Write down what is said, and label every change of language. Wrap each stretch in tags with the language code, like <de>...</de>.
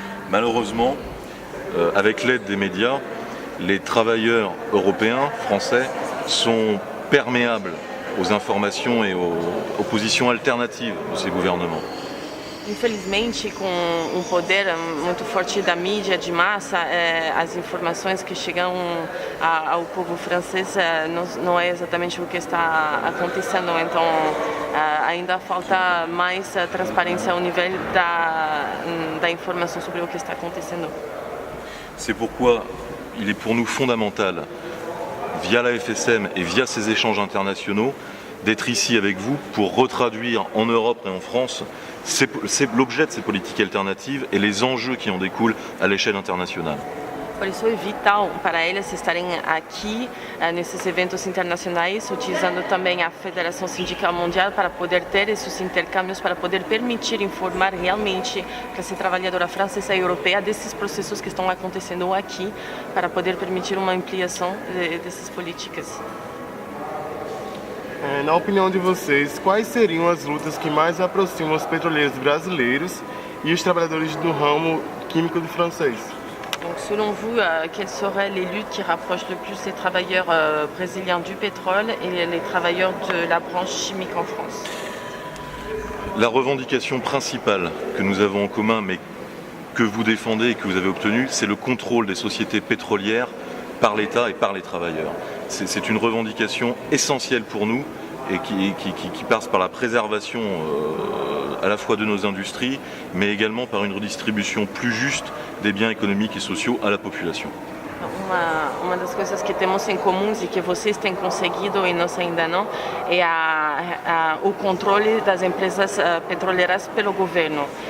<fr>Malheureusement, avec l'aide des médias, les travailleurs européens, français, sont perméables aux informations et aux positions alternatives de ces gouvernements.</fr> <pt>Infelizmente, com um poder muito forte da mídia de massa, as informações que chegam ao povo francês não é exatamente o que está acontecendo. Então, ainda falta mais transparência ao nível da informação sobre o que está acontecendo.</pt> <fr>C'est pourquoi il est pour nous fondamental, via la FSM et via ces échanges internationaux, d'être ici avec vous pour retraduire en Europe et en France l'objet de ces politiques alternatives et les enjeux qui en découlent à l'échelle internationale.</fr> <pt>Por isso é vital para eles estarem aqui nesses eventos internacionais, utilizando também a Federação Sindical Mundial para poder ter esses intercâmbios, para poder permitir informar realmente a classe trabalhadora francesa e europeia desses processos que estão acontecendo aqui, para poder permitir uma ampliação dessas políticas. Na opinião de vocês, quais seriam as lutas que mais aproximam os petroleiros brasileiros e os trabalhadores do ramo químico do francês?</pt> <fr>Donc, selon vous, quelles seraient les luttes qui rapprochent le plus les travailleurs brésiliens du pétrole et les travailleurs de la branche chimique en France? La revendication principale que nous avons en commun, mais que vous défendez et que vous avez obtenue, c'est le contrôle des sociétés pétrolières par l'État et par les travailleurs. C'est une revendication essentielle pour nous et qui passe par la préservation à la fois de nos industries, mais également par une redistribution plus juste des biens économiques et sociaux à la population.</fr> <pt>uma das coisas que temos em comum e que vocês têm conseguido e nós ainda não é o controle das empresas petroleiras pelo governo.</pt>